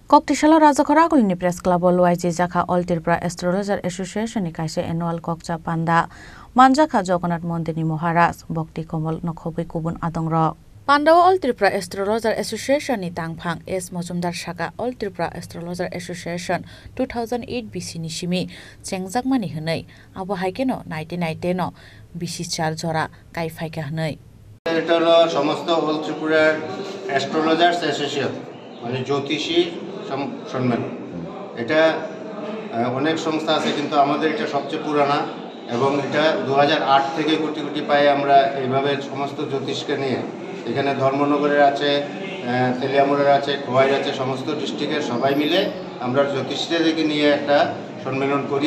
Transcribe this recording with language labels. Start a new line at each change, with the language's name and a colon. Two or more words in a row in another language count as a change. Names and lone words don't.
Kok Borok: Koktishala Rajakhora Agulni Press Club YG Jakha All Tripura Astrologer Association ni kaise annual kokcha panda Manjakha Jagannath Mondir ni Maharaj Bhakti Komal Nokhobai Kubun Adongrok Pandawa All Tripura Astrologer Association ni tangphang S Mojumdar Shaka All Tripura Astrologer Association 2008 BC ni shimi chengjakmani hwnei abo haikeno 1990 no BC 4 jora kaifhaika hwnei
Bangla: এটা হলো সমস্ত অল ত্রিপুরা অ্যাস্ট্রোলজার্স অ্যাসোসিয়েশন মানে জ্যোতিষী সম্মেলন। এটা অনেক সংস্থা আছে কিন্তু আমাদের এটা সবচেয়ে পুরানা এবং এটা 2008 থেকে কোটি কোটি পায়ে আমরা এইভাবে সমস্ত জ্যোতিষকে নিয়ে এখানে ধর্মনগরের আছে, তেলিয়ামুড়ের আছে, খোয়াইর আছে, সমস্ত ডিস্ট্রিক্টের সবাই মিলে আমরা জ্যোতিষীদেরকে নিয়ে একটা সম্মেলন করি।